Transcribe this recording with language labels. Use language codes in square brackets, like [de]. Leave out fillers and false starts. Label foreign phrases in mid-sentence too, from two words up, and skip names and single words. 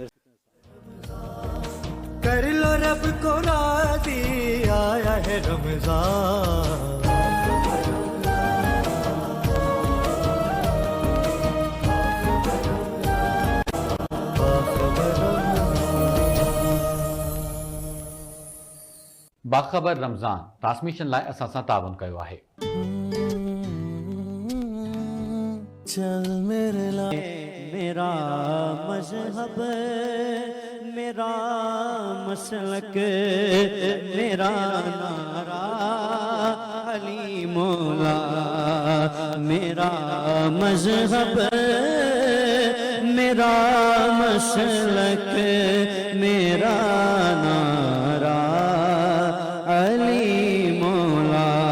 [ur] کر لو رب کو راضی، آیا ہے رمضان، [sd] باخبر رمضان ट्रांसमिशन लाइ असां सां तावन कयो आहे। [ur] چل میرے لئے میرا مذہب، میرا مسلک، میرا نعرہ علی مولا، میرا مذہب، میرا مسلک، میرا نعرہ علی مولا.